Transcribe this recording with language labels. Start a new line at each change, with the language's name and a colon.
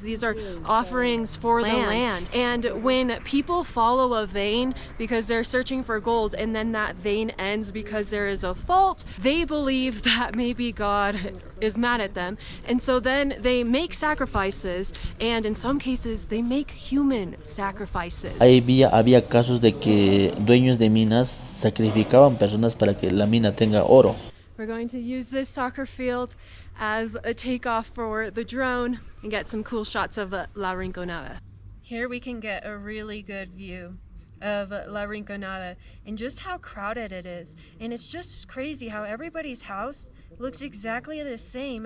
English: These are offerings for the land. And when people follow a vein because they're searching for gold, and then that vein ends because there is a fault, they believe that maybe God is mad at them. And so then they make sacrifices, and in some cases they make human sacrifices.
Spanish: Había casos de que dueños de minas sacrificaban personas para que la mina tenga oro.
English: We're going to use this soccer field as a takeoff for the drone and get some cool shots of La Rinconada. Here we can get a really good view of La Rinconada and just how crowded it is. And it's just crazy how everybody's house looks exactly the same.